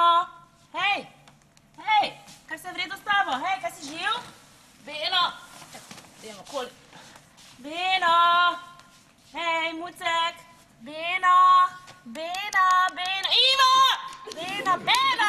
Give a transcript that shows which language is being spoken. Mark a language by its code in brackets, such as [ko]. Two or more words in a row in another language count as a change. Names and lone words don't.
[sl] Hej! Hej! Kaj se v redu s tabo? Hej, kaj si živ? Beno! Dajmo koli. Beno! Hej, Mucek! Beno! Beno! Beno! Ivo! Beno! Beno!